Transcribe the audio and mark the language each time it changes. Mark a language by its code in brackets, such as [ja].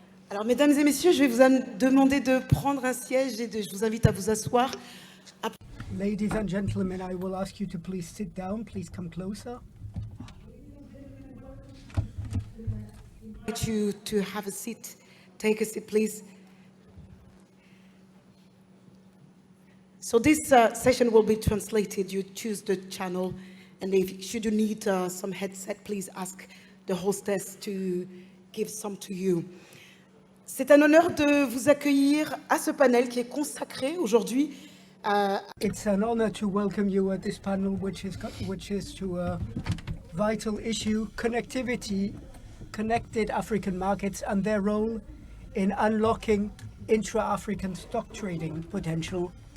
[fr] Alors, mesdames et messieurs, je vais vous demander de prendre un siège et je vous invite à vous asseoir. [en] Ladies and gentlemen, I will ask you to please sit down. Please come closer. I invite you to have a seat. Take a seat, please. So this session will be translated. You choose the channel, and should you need some headset, please ask the hostess to give some to you. [fr] C'est un honneur de vous accueillir à ce panel qui est consacré aujourd'hui. [en] It's an honor to welcome you at this panel, which is to a vital issue: connectivity, connected African markets, and their role in unlocking intra-African stock trading potential.